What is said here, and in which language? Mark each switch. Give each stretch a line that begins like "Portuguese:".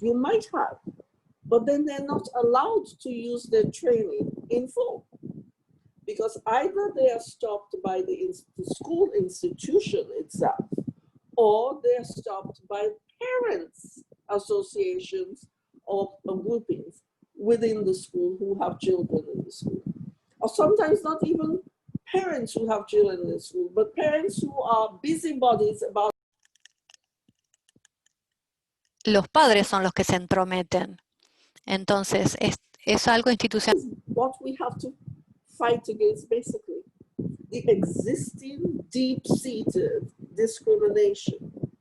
English: You might have, but then they're not allowed to use their training in full, because either they are stopped by the school institution itself, or they're stopped by parents' associations or groupings within the school who have children in the school. Or sometimes not even parents who have children in the school, but parents who are busybodies about.
Spanish: Los padres son los que se entrometen. Entonces, es algo institucional.
English: What we have to fight against, basically, the existing deep-seated discrimination.